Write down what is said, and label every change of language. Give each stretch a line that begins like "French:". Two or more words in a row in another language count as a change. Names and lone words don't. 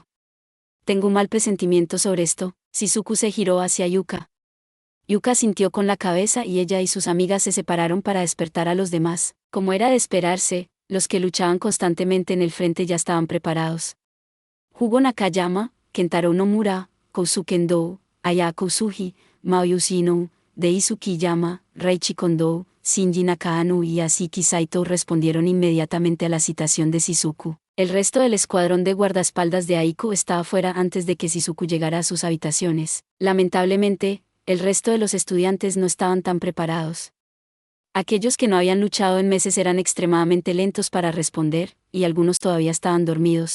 Spanish: Tengo un mal presentimiento sobre esto. Shizuku se giró hacia Yuka. Yuka sintió con la cabeza y ella y sus amigas se separaron para despertar a los demás. Como era de esperarse, los que luchaban constantemente en el frente ya estaban preparados. Jugo Nakayama, Kentaro Nomura, Kousuke Endo, Aya Kousugi, Maoyushi Ino, Daisuke Yama, Reichi Kondo, Shinji Nakano y Asiki Saito respondieron inmediatamente a la citación de Shizuku. El resto del escuadrón de guardaespaldas de Aiko estaba fuera antes de que Shizuku llegara a sus habitaciones. Lamentablemente, el resto de los estudiantes no estaban tan preparados. Aquellos que no habían luchado en meses eran extremadamente lentos para responder, y algunos todavía estaban dormidos.